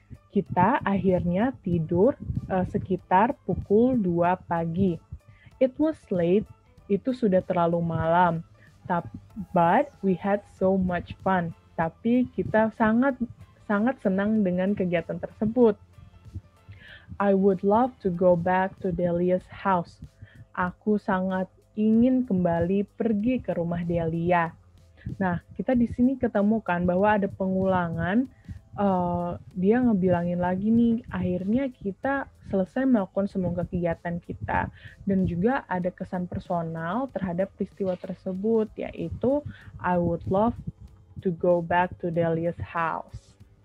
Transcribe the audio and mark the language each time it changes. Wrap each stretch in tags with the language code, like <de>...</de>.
<id>Kita akhirnya tidur sekitar pukul 2 pagi.</id> <en>It was late,</en> <id>itu sudah terlalu malam.</id> <en>But we had so much fun.</en> <id>Tapi kita sangat senang dengan kegiatan tersebut.</id> <en>I would love to go back to Delia's house.</en> <id>Aku sangat ingin kembali pergi ke rumah Delia. Nah, kita di sini ketemukan bahwa ada pengulangan. Dia ngebilangin lagi nih, akhirnya kita selesai melakukan semua kegiatan kita. Dan juga ada kesan personal terhadap peristiwa tersebut, yaitu</id> <en>I would love to go back to Delia's house.</en>